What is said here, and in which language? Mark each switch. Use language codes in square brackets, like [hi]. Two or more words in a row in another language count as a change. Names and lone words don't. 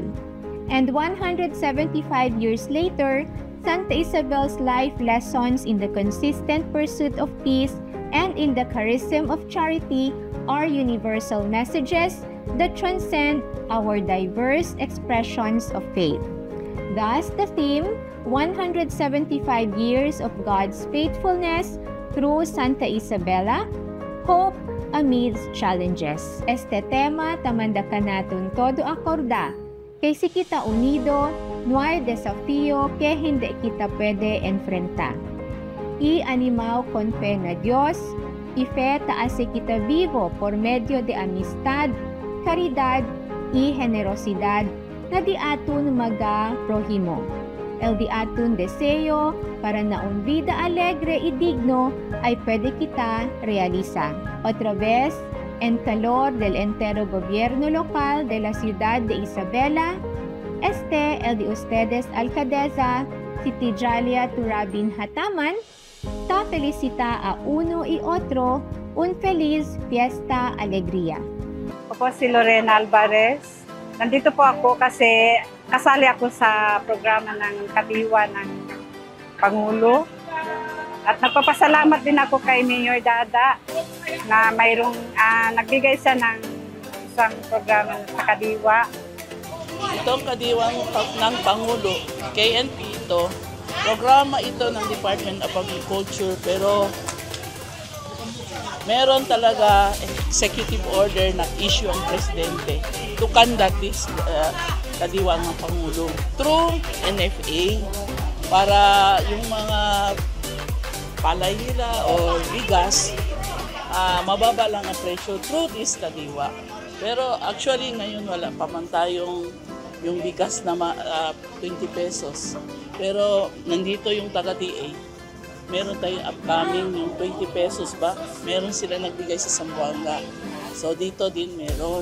[en] And 175 years later, Santa Isabel's life lessons in the consistent pursuit of peace and in the charism of charity are universal messages that transcend our diverse expressions of faith. Thus, the theme, 175 Years of God's Faithfulness through Santa Isabela, Hope Amidst Challenges. [cbk] Este tema tamanda ka natin todo akorda, kay si kita unido, no hay desafío que hindi kita pwede enfrenta. Y animao con fe na Diyos, y fe taasi kita vivo por medio de amistad, caridad, y generosidad na di atun maga prohimo. El di atun deseo para na un vida alegre y digno ay pwede kita realiza. Otra vez, en calor del entero gobierno local de la ciudad de Isabela, el de ustedes alcaldesa, si Tijalia Turabin Hataman, ta felicita a uno y otro un feliz fiesta alegría. [tl] Ako si Lorena Alvarez. Nandito po ako kasi kasali ako sa programa ng Kadiwa ng Pangulo. At nagpapasalamat din ako kay Mayor Dada na mayroong nagbigay siya ng isang programa sa Kadiwa. Itong Kadiwang ng Pangulo, KNP ito, programa ito ng Department of Agriculture, pero meron talaga [en] executive order [tl] na issue ang presidente [en] to conduct this [tl] Kadiwang ng Pangulo through NFA para yung mga palayila o bigas, mababa lang ang presyo [en] through this [tl] Kadiwa. Pero actually ngayon wala pa man tayong yung bigas na 20 pesos. Pero nandito yung taga-DA. Meron tayong upcoming yung 20 pesos ba? Meron sila nagbigay sa Zamboanga. So dito din meron.